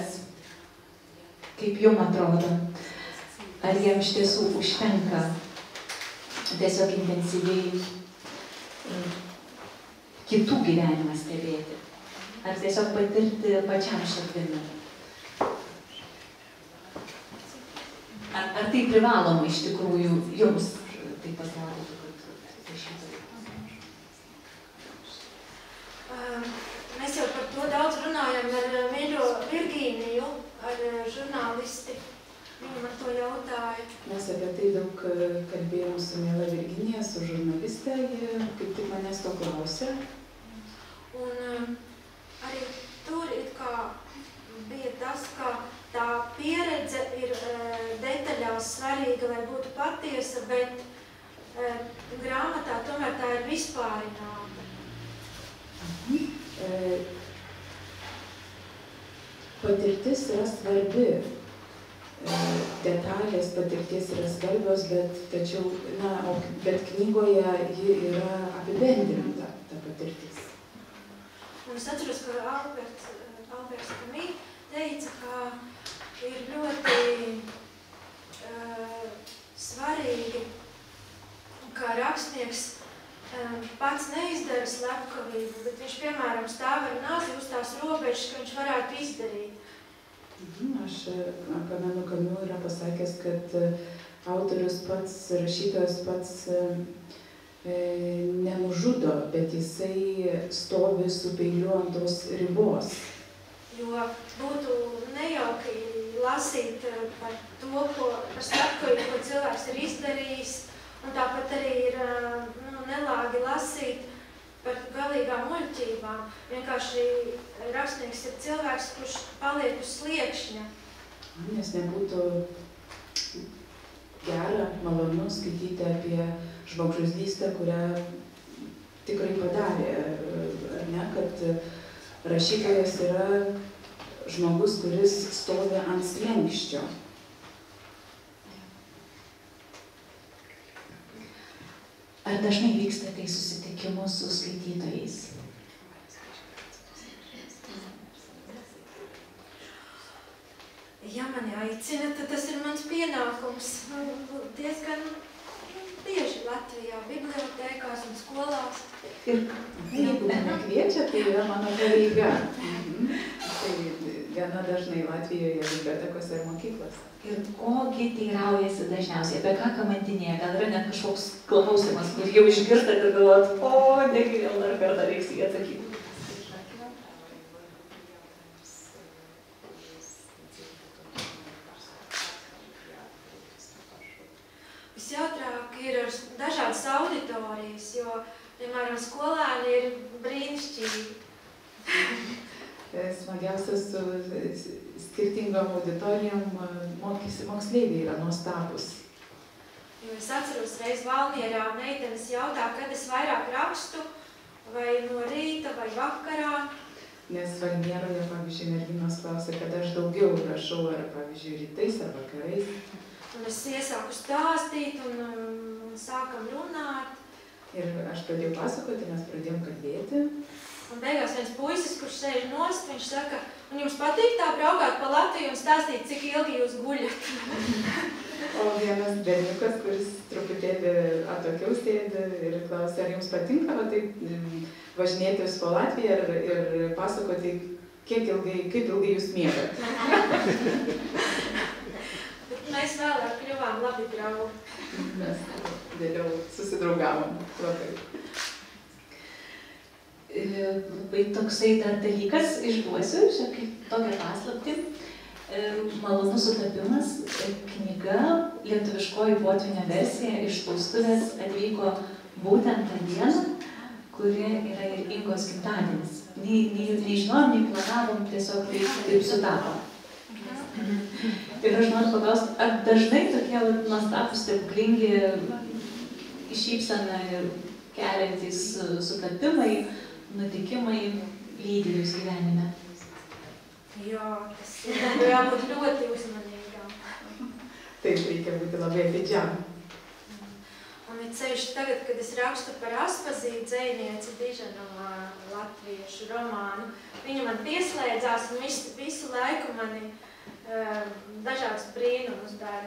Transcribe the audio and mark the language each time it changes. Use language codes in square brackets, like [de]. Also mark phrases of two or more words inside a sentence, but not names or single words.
[lt] Kaip jums atrodo, ar jam iš tiesų užtenka tiesiog intensyviai kitų gyvenimą stebėti, ar tiesiog patirti pačiam širdimi? Ar tai privaloma iš tikrųjų jums taip atrodytų, kad rašytojai? [lv] Mēs jau par to daudz runājam ar mīļo Virgīniju, ar žurnālisti. Viņa man to jautāja. [lt] Mes apie tai daug kalbėjom su miela Virginija, su žurnaliste, jie kaip tik manęs to klausė. [lv] Un arī tur it kā bija tas, ka tā pieredze ir detaļās svarīga, lai būtu patiesa, bet grāmatā tomēr vispārināta. [lt] Patirtis yra svarbi. Detalės patirties yra svarbios, bet knygoje ji yra apibendrinta, ta patirtis. [lv] Un es atceros, ka Alberts Kamī teica, ka ir ļoti svarīgi, ka rakstnieks pats neizdara slepkavību, bet viņš, piemēram, stāv ar nāzi uz tās robežas, ka viņš varētu izdarīt. [lt] Aš pamenu, Kamiu yra pasakęs, kad autorius pats, rašytojas pats nenužudo, bet jisai stovi su peiliu ant tos ribos. [lv] Jo būtu nejauki lasīt par to, par slepkavību, ko cilvēks ir izdarījis, un tāpat arī ir nelāgi lasīt par galīgām muļķībām. Vienkārši rakstnieks ir cilvēks, kurš paliek uz sliekšņa. [lt] Nes nebūtų gera, malonu skaityti apie žmogžudystę, kurią tikrai padarė, ar ne, kad rašytojas yra žmogus, kuris stovi ant slenksčio. Ar dažnai vykstate į susitikimus su skaitytojais? [lv] Ja mani aicina, tad tas ir mans pienākums. Diezgan bieži Latvijā, bibliotēkās un skolās. [lt] Jeigu mane kviečia, tai yra mano pareiga. Tai gana dažnai Latvijoje bibliotekose ir mokyklose. Ir kogi teiraujasi dažniausiai, apie ką kamantinėje? Gal yra net kažkoks klausimas, kur jau išgirstat ir galvot, negi vėl dar kartą reiks jį atsakyti. [lv] Visjautrāk ir dažādas auditorijas, jo, piemēram, skolēni ir brīnišķīgi. [lt] Smagiausia su skirtingom auditorijom moksleiviai yra nuostabus. [lv] Jo es atceros reiz Valmierā meitenes jautā, kad es vairāk rakstu, vai no rīta, vai vakarā. [lt] Nes Valmieroje, pavyzdžiui, merginos klausia, kad aš daugiau rašau, ar, pavyzdžiui, rytais ar vakarais. [lv] Un es iesāku stāstīt un sākam runāt. [lt] Ir aš pradėjau pasakoti, mes pradėjom kalbėti. [lv] Un beigās viens puisis, kurš sēž nost, viņš saka, un jums patīk tā braukāt pa Latviju un stāstīt, cik ilgi jūs guļat? [lt] O vienas berniukas, kuris truputėlį atokiau sėdi ir klausia, ar jums patinka taip važinėtis po Latviją ir pasakoti, kaip ilgai jūs miegat. [lv] Mēs vēlāk kļuvām labi draugi. [lt] Mes vėliau susidraugavom labai. Labai toksai dar dalykas, išduosiu, šią kaip tokią paslaptį. Malonus sutapimas, knyga, lietuviškoji potvynio versija iš spaustuvės atvyko būtent tą dieną, kuri yra ir Ingos gimtadienis. Nei žinojom, nei planavom, tiesiog taip sutapo. Ir aš noriu paklausti, ar dažnai tokie nuostabūs stebuklingi šypseną ir keliantys sutapimai, nutikimai lydi jūs gyvenime? [lv] Jo, tas jābūt ļoti uzmanīgām. [lt] Taip, reikia būti labai atidžiam. [lv] Un ir ceļš tagad, kad es rakstu par Aspazīti dzejnieci diženamā latviešu romānu. Viņa man pieslēdzās un visu laiku mani dažādas brīnumus dara.